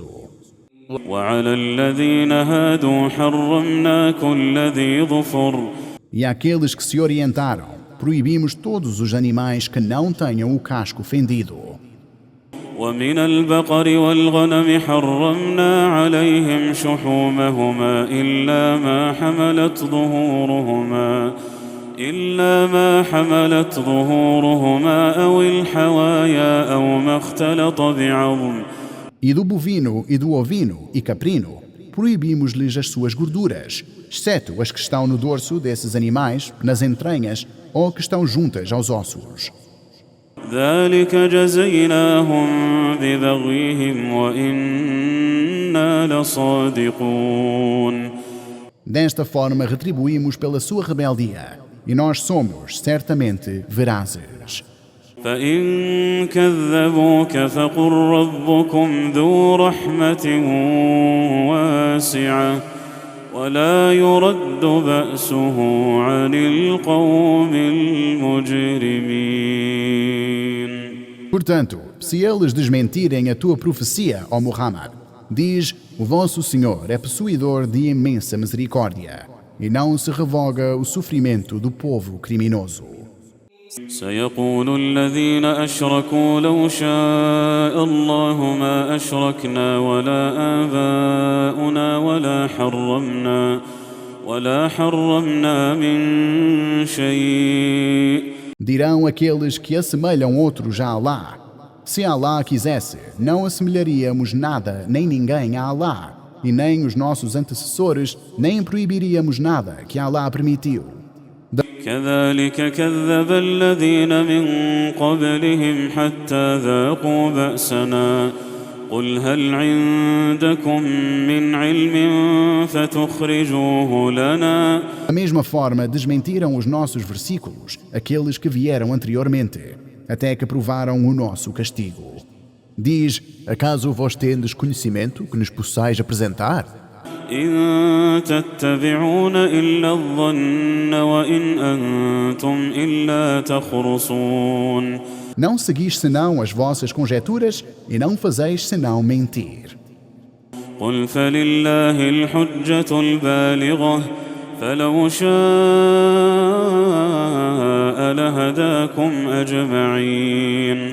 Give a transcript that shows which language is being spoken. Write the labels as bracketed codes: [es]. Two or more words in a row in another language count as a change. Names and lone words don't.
[ar] وعلى الذين هادوا حرمنا كل ذي ظفر. [pt] E àqueles que se orientaram, proibimos todos os animais que não tenham o casco fendido. [ar] ومن البقر والغنم حرمنا عليهم شحومهما إلا ما حملت ظهورهما أو الحوايا أو ما اختلط بعظم. [pt] E do bovino e do ovino e caprino, proibimos-lhes as suas gorduras, exceto as que estão no dorso desses animais, nas entranhas ou que estão juntas aos ossos. [ar] ذلك جزيناهم ببغيهم وإنا لصادقون. [pt] Desta forma retribuímos pela sua rebeldia, e nós somos certamente verazes. [ar] فإن كذبوك فقل ربكم ذو رحمة واسعة ولا يرد بأسه عن القوم المجرمين. [pt] Portanto, se eles desmentirem a tua profecia, ó Muhammad, diz, o vosso Senhor é possuidor de imensa misericórdia, e não se revoga o sofrimento do povo criminoso. [ar] سيقول الذين أشركوا لو شاء الله ما أشركنا ولا آباؤنا ولا حرمنا من شيء. [pt] Dirão aqueles que assemelham outros a Alá, se Alá quisesse, não assemelharíamos nada nem ninguém a Alá, e nem os nossos antecessores, nem proibiríamos nada que Alá permitiu. [ar] كذلك كذب الذين من قبلهم حتى ذاقوا بأسنا قل هل عندكم من علم فتخرجوه لنا. [pt] Da mesma forma, desmentiram os nossos versículos, aqueles que vieram anteriormente, até que provaram o nosso castigo. Diz, acaso vós tendes conhecimento que nos possais apresentar? [ar] إن تتبعون إلا الظن وإن أنتم إلا تخرصون. [pt] Não seguis senão as vossas conjecturas e não fazeis senão mentir. [ar] قل فلله الحجة البالغة فلو شاء لهداكم أجمعين.